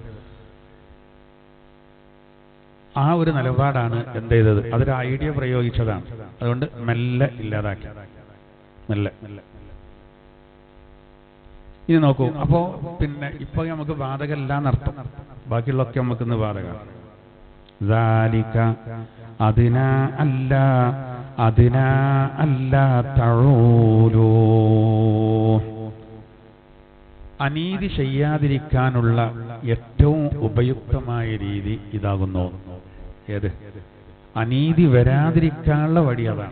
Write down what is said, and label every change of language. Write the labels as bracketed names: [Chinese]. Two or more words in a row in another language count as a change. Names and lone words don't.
[Malayalam] ആ ഒരു നിലപാടാണ് എന്ത് ചെയ്തത്? അതൊരു ഐഡിയ പ്രയോഗിച്ചതാണ്. അതുകൊണ്ട് മെല്ലെ ഇല്ലാതാക്കി, മെല്ലെ. ഇനി നോക്കൂ, അപ്പോ പിന്നെ ഇപ്പൊ നമുക്ക് ബാധകല്ല എന്നർത്ഥം, ബാക്കിയുള്ളൊക്കെ നമുക്കിന്ന് ബാധകമാണ്. [Arabic] ذَلِكَ أَدْنَىٰ أَلَّا أدنى ألا تعولوا. [Malayalam] അനീതി ചെയ്യാതിരിക്കാനുള്ള ഏറ്റവും ഉപയുക്തമായ രീതി ഇതാകുന്നു. ഏത്? അനീതി വരാതിരിക്കാനുള്ള വഴി അതാണ്.